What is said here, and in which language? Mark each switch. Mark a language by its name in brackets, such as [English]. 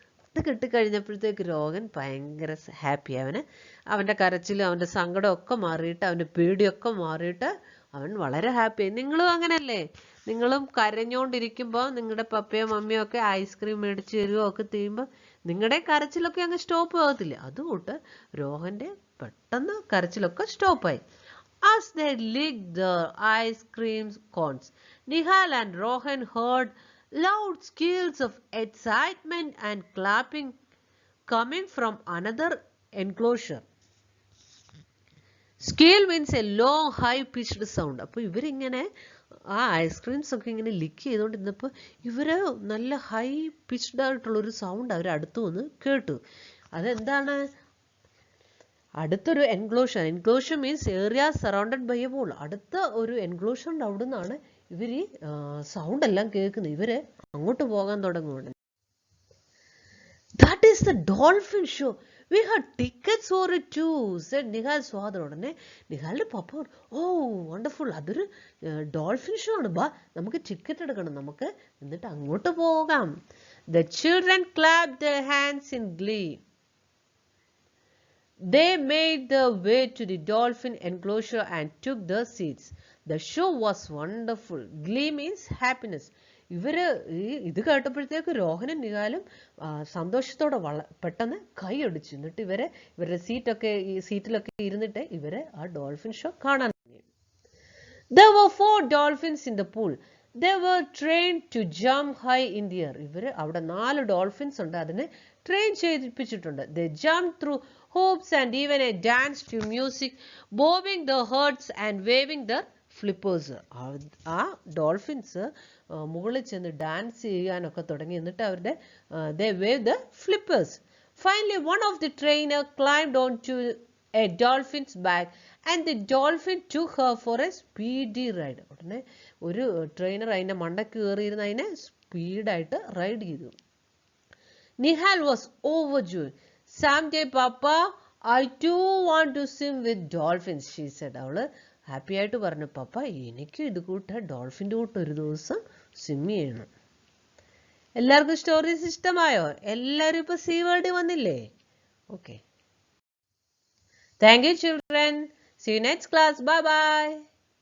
[Malayalam] ഇത് കിട്ടിക്കഴിഞ്ഞപ്പോഴത്തേക്ക് രോഹൻ ഭയങ്കര ഹാപ്പി. അവൻ്റെ കരച്ചിലും അവൻ്റെ സങ്കടവും ഒക്കെ മാറിയിട്ട് അവൻ്റെ പേടിയൊക്കെ മാറിയിട്ട് അവൻ വളരെ ഹാപ്പിയായി. നിങ്ങളും അങ്ങനല്ലേ? നിങ്ങളും കരഞ്ഞുകൊണ്ടിരിക്കുമ്പോൾ നിങ്ങളുടെ പപ്പയോ മമ്മിയോ ഒക്കെ ഐസ്ക്രീം മേടിച്ച് തരുമോ ഒക്കെ ചെയ്യുമ്പോൾ നിങ്ങളുടെ കരച്ചിലൊക്കെ അങ്ങ് സ്റ്റോപ്പ് ആകത്തില്ലേ? അതുകൊണ്ട് രോഹൻ്റെ പെട്ടെന്ന് കരച്ചിലൊക്കെ സ്റ്റോപ്പായി. [English] As they licked the ice cream cones, Nihal and Rohan heard loud squeals of excitement and clapping coming from another enclosure. Squeal means a long high pitched sound. [Malayalam] അപ്പോൾ ഇവരിങ്ങനെ ആ ഐസ്ക്രീംസ് ഒക്കെ ഇങ്ങനെ ലിക്ക് ചെയ്തുകൊണ്ടിരുന്നപ്പോൾ ഇവര് നല്ല ഹൈ പിച്ച്ഡ് ആയിട്ടുള്ളൊരു sound അവർ അടുത്തു വന്ന് കേട്ടു. അതെന്താണ്? അടുത്തൊരു [English] Enclosure means area surrounded by a wall. [Malayalam] അടുത്ത ഒരു എൻക്ലോഷറിൻ്റെ അവിടെ നിന്നാണ് ഇവർ ഈ സൗണ്ട് എല്ലാം കേൾക്കുന്നത്. ഇവര് അങ്ങോട്ട് പോകാൻ തുടങ്ങുകയാണ്. [English] That is the dolphin show. We had tickets for it too, said Nihal's father. [Malayalam] ഉടനെ നിഹാലിന്റെ പപ്പ, വണ്ടർഫുൾ, അതൊരു ഡോൾഫിൻ ഷോ ആണ്, ബാ നമുക്ക് ടിക്കറ്റ് എടുക്കണം, നമുക്ക് എന്നിട്ട് അങ്ങോട്ട് പോകാം. [English] The children clapped their hands in glee. They made their way to the dolphin enclosure and took their seats. The show was wonderful. Glee means happiness. [Malayalam] ഇത് കേട്ടപ്പോഴത്തേക്ക് രോഹനും നിഹാലും സന്തോഷത്തോടെ പെട്ടെന്ന് കൈയടിച്ചു. എന്നിട്ട് ഇവരുടെ സീറ്റിലൊക്കെ ഇരുന്നിട്ട് ഇവരെ ആ ഡോൾഫിൻ ഷോ കാണാൻ തുടങ്ങി. [English] There were 4 dolphins in the pool. They were trained to jump high in the air. [Malayalam] അവിടെ 4 ഡോൾഫിൻസ് ഉണ്ട്, അതിനെ train ചെയ്യിപ്പിച്ചിട്ടുണ്ട്. [English] They jumped through hoops and even a dance to music, bobbing their heads and waving their flippers. [Malayalam] ആ dolphins മുകളിൽ ചെന്ന് dance ചെയ്യാനൊക്കെ തുടങ്ങി. എന്നിട്ട് [English] they waved the flippers. Finally, one of the trainer climbed onto a dolphin's back and the dolphin took her for a speedy ride. [Malayalam] ഉടനെ ഒരു trainer അതിന്റെ മണ്ടയ്ക്ക് കയറിയിരുന്ന് അതിനെ സ്പീഡായിട്ട് റൈഡ് ചെയ്തു. [English] Nihal was overjoyed. Someday, Papa, I too want to swim with dolphins, she said. [Malayalam] അവള് happy ആയിട്ട് പറഞ്ഞു, പപ്പ എനിക്ക് ഇത് ഡോൾഫിൻ്റെ കൂട്ട് ഒരു ദിവസം സ്വിം ചെയ്യണം. എല്ലാവർക്കും സ്റ്റോറീസ് ഇഷ്ടമായോ? എല്ലാവരും ഇപ്പൊ സീ വേൾഡിൽ വന്നില്ലേ? [English] Okay, thank you children. See you next class. Bye bye.